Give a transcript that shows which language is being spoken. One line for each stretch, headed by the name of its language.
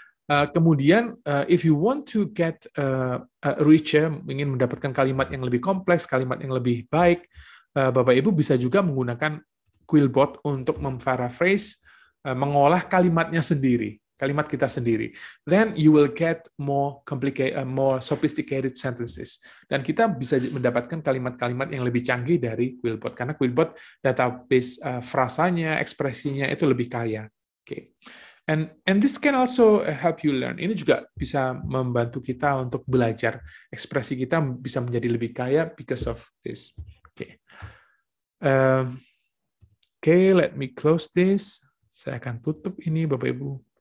Indonesian: Kemudian,
English: if you want to get richer,
Indonesian: ingin mendapatkan kalimat yang lebih kompleks, kalimat yang lebih baik, Bapak Ibu bisa juga menggunakan Quillbot untuk memparaphrase, mengolah kalimatnya sendiri, kalimat kita sendiri.
English: Then you will get more complicated, more sophisticated sentences.
Indonesian: Dan kita bisa mendapatkan kalimat-kalimat yang lebih canggih dari Quillbot, karena Quillbot database frasanya, ekspresinya itu lebih kaya.
English: Okay. And this can also help you learn.
Indonesian: Ini juga bisa membantu kita untuk belajar. Ekspresi kita bisa menjadi lebih kaya
English: because of this. Okay. Okay, let me close this.
Indonesian: Saya akan tutup ini, Bapak Ibu.